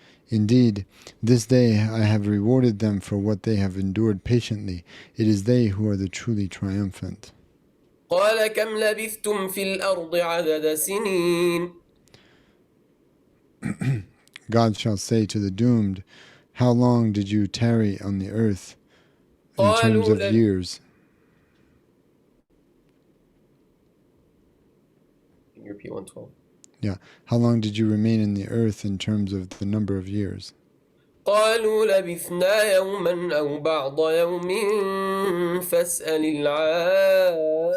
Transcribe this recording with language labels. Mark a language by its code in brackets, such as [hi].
[en] Indeed, this day I have rewarded them for what they have endured patiently. It is they who are the truly triumphant. [ar] قال كم لبثتم في الأرض عدد سنين. [en] God shall say to the doomed, how long did you tarry on the earth in terms of years? Can you repeat 112? Yeah. How long did you remain in the earth in terms of the number of years? [ar] قالوا لبثنا يوما أو بعض يوم فاسأل العادين.